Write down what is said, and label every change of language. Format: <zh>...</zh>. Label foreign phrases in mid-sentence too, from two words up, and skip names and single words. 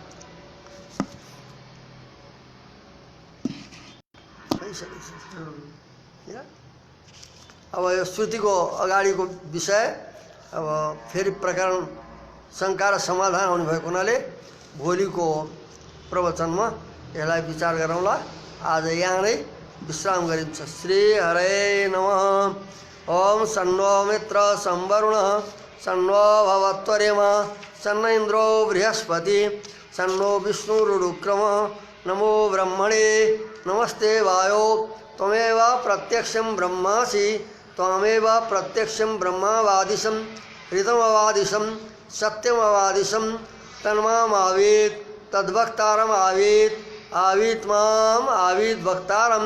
<ne>अब यो श्रुतिको अगाडिको विषय अब फेरि प्रकरण शङ्का र समाधान हुने भएको हुनाले भोलिको प्रवचनमा यसलाई विचार गरौँला। आज यहाँ नै विश्राम गरिन्छ।</ne> <sa>श्री हरे नमः। ओम सन्नो मित्र संवरुणः सन्नो भवत्वरेमा सन्न इन्द्रो बृहस्पति सन्नो विष्णुरुक्रमः नमो ब्रह्मणे नमस्ते वायो त्वमेव प्रत्यक्षं ब्रह्मासि त्वमेव प्रत्यक्षं ब्रह्मावादिशं ऋतमवादिशं सत्यमवादिशं तन्मामावीत् तद्वक्तारम् आवीत् आवीत् माम् आवीत् वक्तारम्।</sa>